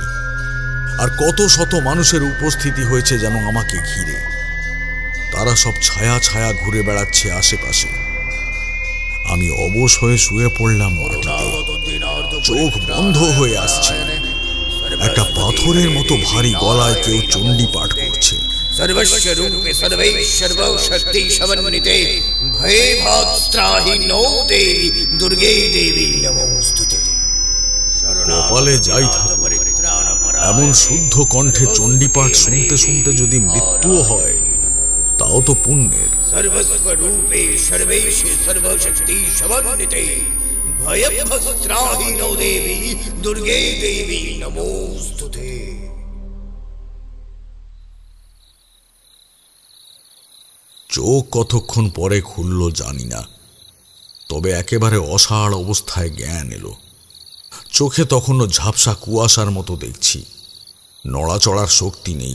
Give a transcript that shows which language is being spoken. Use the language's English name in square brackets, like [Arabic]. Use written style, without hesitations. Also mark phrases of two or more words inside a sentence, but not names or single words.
[Bangla] আর কত শত মানুষের উপস্থিতি হয়েছে যেন আমাকে ঘিরে। তারা সব ছায়া ছায়া ঘুরে বেড়াচ্ছে আশেপাশে। আমি অবশ হয়ে শুয়ে পড়লাম মাটিতে। চোখ বন্ধ হয়ে আসছে। একটা পাথরের মতো ভারী গলায় কেউ চণ্ডী পাঠ করছে। [Sanskrit] सर्वस्वरूपे सर्वैश्वर्वौ शक्ति समन्विते भयभात्राहि नो देवी दुर्गे देवी नमोस्तुते। [Bangla] কপালে যাই থাক, এমন শুদ্ধ কণ্ঠে চণ্ডীপাঠ শুনতে শুনতে যদি মৃত্যুও হয় তাও তো পুণ্যের। [Sanskrit] सर्वस्वरूपे सर्वेशे सर्वशक्ति समन्विते भयभात्राहि नो देवी दुर्गे देवी नमोस्तुते। [Bangla] চোখ কতক্ষণ পরে খুলল জানি না, তবে একেবারে অসাড় অবস্থায় জ্ঞান এলো। চোখে তখনও ঝাপসা কুয়াশার মতো দেখছি। নড়াচড়ার শক্তি নেই।